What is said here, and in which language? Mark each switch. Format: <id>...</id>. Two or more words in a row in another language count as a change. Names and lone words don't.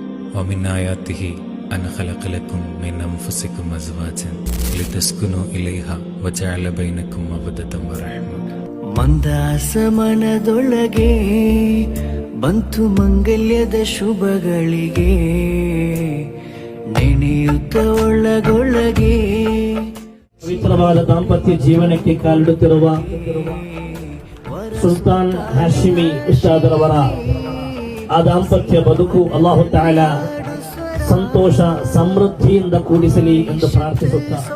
<ar>ومن آياته أن خلق لكم من أنفسكم أزواجا لتسكنوا إليها وجعل بينكم مودة ورحمة.</ar> <kn>ಮಂದಾಸ ಮನದೊಳಗೆ ಬಂತು ಮಂಗಲ್ಯದ ಶುಭಗಳಿಗೆ, ನೆನೆಯುತ್ತ ಒಳಗೊಳಗೆ ಪವಿತ್ರವಾದ ದಾಂಪತ್ಯ ಜೀವನಕ್ಕೆ ಕಾಲಿಡುತ್ತಿರುವ ಸುಲ್ತಾನ್ ಹಾಶಿಮಿ ಉಸ್ತಾದರವರ ಆ ದಾಂಪತ್ಯ ಬದುಕು</kn> <ar>الله تعالى</ar> <kn>ಸಂತೋಷ ಸಮೃದ್ಧಿಯಿಂದ ಕೂಡಿಸಲಿ ಎಂದು ಪ್ರಾರ್ಥಿಸುತ್ತಾ,</kn>